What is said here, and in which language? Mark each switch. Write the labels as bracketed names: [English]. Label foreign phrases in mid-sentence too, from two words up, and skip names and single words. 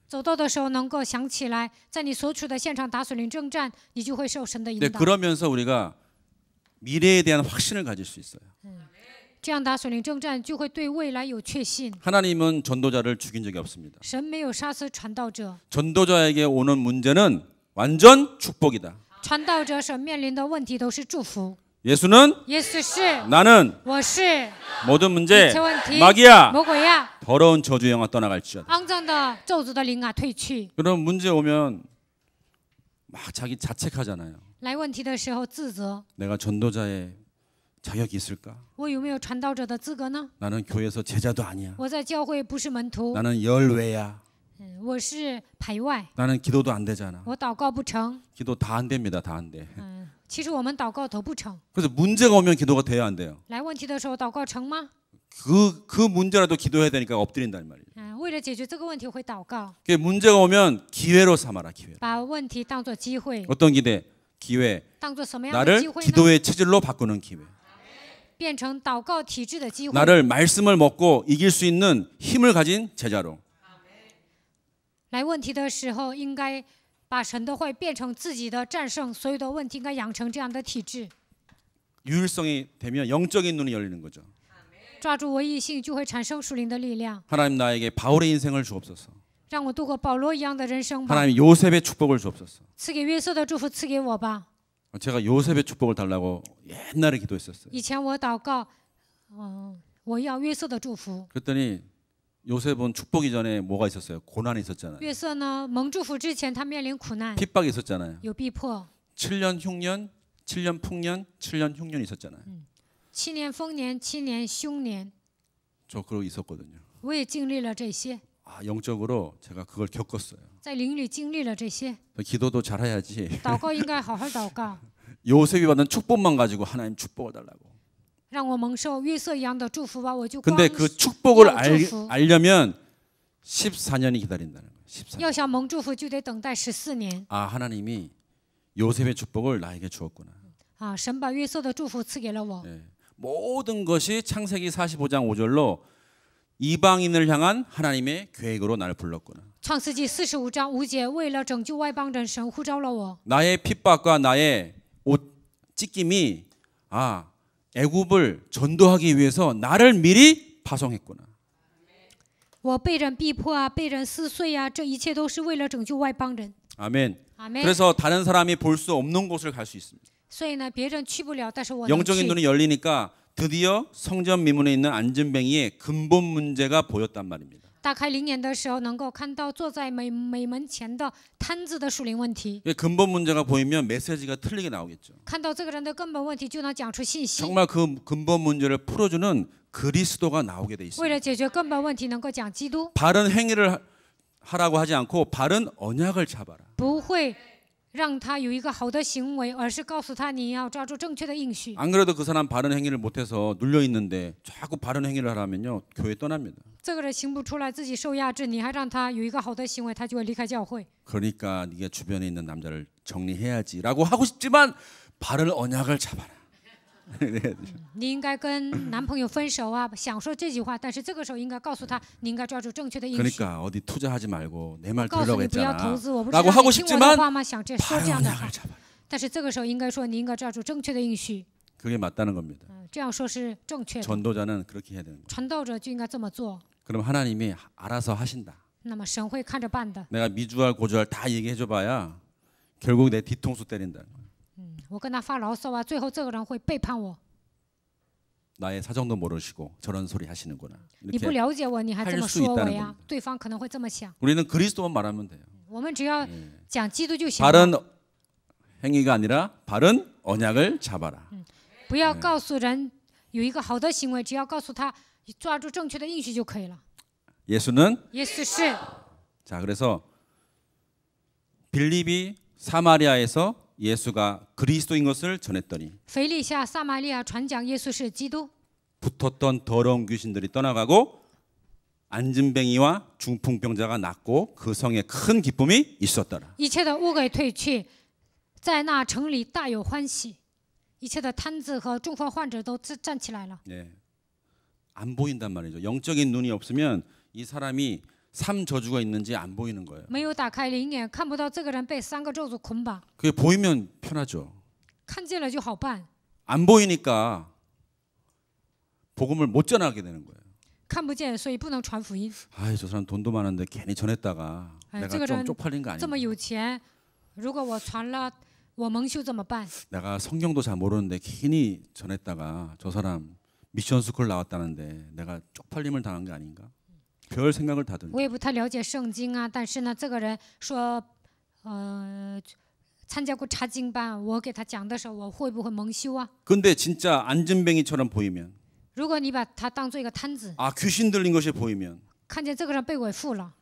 [Chinese] 走到的时候能够想起来，在你所处的现场打属灵征战，你就会受神的引 [Korean] 근데 [Chinese] 导。 [Korean] 그러면서 우리가 미래에 대한 확신을 가질 수 있어요. [Chinese] 这样打属灵征战，就会对未来有确信。 [Korean] 하나님은 전도자를 죽인 적이 없습니다. [Chinese] 神没有杀死传道者， [Korean] 전도자에게 오는 문제는 완전 축복이다. [Chinese] 传道者所面临的问题都是祝福。 [Korean] 예수는 [Chinese] 耶稣是， [Korean] 나는 [Chinese] 我是， [Korean] 모든 문제 [Chinese] 一切问题， [Korean] 마귀야 [Chinese] 魔鬼呀， [Korean] 더러운 저주 영화 떠나갈지어다. [Chinese] 肮脏的咒诅的灵啊，退去。 [Korean] 그런 문제 오면 막 자기 자책하잖아요. [Chinese] 来问题的时候自责， [Korean] 내가 전도자의 자격이 있을까? [Chinese] 我有没有传道者的资格呢？ [Korean] 나는 교회에서 제자도 아니야. [Chinese] 我在教会不是门徒， [Korean] 나는 열외야. [Chinese] 我是排外， [Korean] 나는 기도도 안 되잖아. [Chinese] 我祷告不成。 [Korean] 기도 다 안 됩니다. 다 안 돼. [Chinese] 其实我们祷告都不成。 [Korean] 그래서 문제가 오면 기도가 돼야 안 돼요. [Chinese] 来问题的时候祷告成吗？ [Korean] 그 문제라도 기도해야 되니까 엎드린단 말이에요. [Chinese] 为了解决这个问题会祷告， [Korean] 그 문제가 오면 기회로 삼아라. 기회. [Chinese] 把问题当作机会， [Korean] 어떤 기회? [Chinese] 当作什么样的机 [Korean] 나를 [Chinese] 会呢？ [Korean] 기도의 체질로 바꾸는 기회. [Chinese] 变成祷告体制的机会， [Korean] 나를 말씀을 먹고 이길 수 있는 힘을 가진 제자로. [Chinese] 来问题的时候，应该把神的话变成自己的战胜所有的问题，应该养成这样的体质。 [Korean] 유일성이 되면 영적인 눈이 열리는 거죠. [Chinese] 抓住唯一性，就会产生属灵的力量。 [Korean] 하나님 나에게 바울의 인생을 주옵소서. [Chinese] 让我度过保罗一样的人生吧。 [Korean] 하나님 요셉의 축복을 주옵소서. [Chinese] 赐给约瑟的祝福赐给我吧。 [Korean] 제가 요셉의 축복을 달라고 옛날에 기도했었어요. [Chinese] 以前我祷告，我要约瑟的祝福。 [Korean] 그랬더니 요셉은 축복이 전에 뭐가 있었어요? 고난이 있었잖아요. [Chinese] 约瑟呢，蒙祝福之前，他面临苦难， [Korean] 핍박이 있었잖아요. [Chinese] 有逼迫， [Korean] 7년 흉년, 7년 풍년, 7년 흉년이 있었잖아요. [Chinese] 7 年丰年，7年凶年， [Korean] 저 그러고 있었거든요. [Chinese] 我也经历了这些， [Korean] 영적으로 제가 그걸 겪었어요. [Chinese] 在灵里经历了这些。 [Korean] 기도도 잘해야지. [Chinese] 祷告应该好好祷告， [Korean] 요셉이 받은 축복만 가지고 하나님 축복을 달라고. [Chinese] 让我蒙受约瑟一样的祝福吧。我就光 [Korean] 근데 그 축복을 [Chinese] 要祝福， [Korean] 알려면 14년이 기다린다는 거예요. 14년. [Chinese] 要想蒙祝福，就得等待14年。 [Korean] 하나님이 요셉의 축복을 나에게 주었구나. [Chinese] 神把约瑟的祝福赐给了我。 [Korean] 네. 모든 것이 창세기 45장 5절로 이방인을 향한 하나님의 계획으로 나를 불렀구나. [Chinese] 创世纪45章5节，为了拯救外邦人，神呼召了我。 [Korean] 나의 핍박과 나의 옷 찢김이 애굽을 전도하기 위해서 나를 미리 파송했구나. [Chinese] 我被人逼迫啊，被人撕碎啊，这一切都是为了拯救外邦人。 [Korean] 아멘. [Chinese] 阿门。 [Korean] 그래서 다른 사람이 볼 수 없는 곳을 갈 수 있습니다. [Chinese] 所以呢，别人去不了，但是我能 [Korean] 영적인 [Chinese] 去。 [Korean] 눈이 열리니까 드디어 성전 미문에 있는 안전뱅이의 근본 문제가 보였단 말입니다. [Chinese] 打开灵眼的时候，能够看到坐在美门前的摊子的属灵问题。 [Korean] 근본 문제가 보이면 메시지가 틀리게 나오겠죠. [Chinese] 看到这个人的根本问题，就能讲出信息。 [Korean] 정말 그 근본 문제를 풀어주는 그리스도가 나오게 돼 [Chinese] 为 [Korean] 있습니다. [Chinese] 了解决根本问题，能够讲基督， [Korean] 바른 행위를 하라고 하지 않고 바른 언약을 잡아라. [Chinese] 不会让他有一个好的行为，而是告诉他你要抓住正确的应许。 [Korean] 안 그래도 그 사람 바른 행위를 못해서 눌려 있는데 자꾸 바른 행위를 하라면요 교회 떠납니다. [Chinese] 这个人行不出来，自己受压制，你还让他有一个好的行为，他就会离开教会。 [Korean] 그러니까 네가 주변에 있는 남자를 정리해야지라고 하고 싶지만 바른 언약을 잡아라. [Chinese] 你应该跟男朋友分手啊，想说这句话，但是这个时候应该告诉他，你应该抓住正确的应许。 [Korean] 그러니까 어디 투자하지 말고 내 말 [Chinese] 告诉 [Korean] 들으라고 [Chinese] 你不要 [Korean] 했잖아. [Chinese] 投资，我不是 [Korean] 라고 [Chinese] 让 [Korean] 하고 [Chinese] 你听我的 [Korean] 싶지만 [Chinese] 话吗？想说 [Korean] 바른 [Chinese] 这样的话 [Korean] 언약을 ， 잡아라. [Chinese] 但是这个时候应该说，你应该抓住正确的应许。 [Korean] 그게 맞다는 겁니다. [Chinese] 这样说是正确的。 [Korean] 전도자는 그렇게 해야 되는 거예요. [Chinese] 传道者就应该这么做， [Korean] 그럼 하나님이 알아서 하신다. [Chinese] 那么神会看着办的。 [Korean] 내가 미주알 고주알 다 얘기해줘봐야 결국 내 뒤통수 때린다. [Chinese] 我跟他发牢骚啊，最后这个人会背叛我。 [Korean] 나의 사정도 모르시고 저런 소리 하시는구나. [Chinese] 你不 [Korean] 이렇게 [Chinese] 了解我，你还这么 [Korean] 할수 [Chinese] 说我 [Korean] 있다는 [Chinese] 呀 [Korean] 겁니다 ？ [Chinese] 对方可能会这么想。 [Korean] 우리는 그리스도만 말하면 돼요. [Chinese] 我们只要讲基督就行了， [Korean] 바른 행위가 아니라 바른 언약을 잡아라. [Chinese] 不要告诉人有一个好的行为，只要告诉他抓住正确的应许就可以了。 [Korean] 예수는 [Chinese] 耶稣是 [Korean] 자 그래서 빌립이 사마리아에서 예수가 그리스도인 것을 전했더니 [Chinese] 腓利下撒玛利亚传讲耶稣是基督， [Korean] 붙었던 더러운 귀신들이 떠나가고 안진뱅이와 중풍병자가 낫고 그 성에 큰 기쁨이 있었더라. [Chinese] 一切的污鬼退去，在那城里大有欢喜，一切的瘫子和中风患者都站起来了。 [Korean] 네. 안 보인단 말이죠. 영적인 눈이 없으면 이 사람이 삼 저주가 있는지 안 보이는 거예요. [Chinese] 没有打开灵眼，看不到这个人被3个咒诅捆绑， [Korean] 그게 보이면 편하죠. [Chinese] 看见了就好办， [Korean] 안 보이니까 복음을 못 전하게 되는 거예요. [Chinese] 看不见，所以不能传福音。 [Korean] 아이 저 사람 돈도 많은데 괜히 전했다가 아이, 내가 [Chinese] 这个 [Korean] 좀 [Chinese] 人 [Korean] 쪽팔린 거 [Chinese] 这么 [Korean] 아닌가? [Chinese] 有钱，如果我传了，我蒙羞怎么办？ [Korean] 내가 성경도 잘 모르는데 괜히 전했다가 저 사람 미션 스쿨 나왔다는데 내가 쪽팔림을 당한 게 아닌가? 별 생각을 다 드는 [Chinese] 我也不太了解圣经啊，但是呢，这个人说，参加过查经班，我给他讲的时候，我会不会蒙羞啊？ [Korean] 근데 진짜 안진뱅이처럼 보이면 [Chinese] 如果你把他当做一个摊子， [Korean] 귀신 들린 것이 보이면 [Chinese] 看见这个人被鬼附了，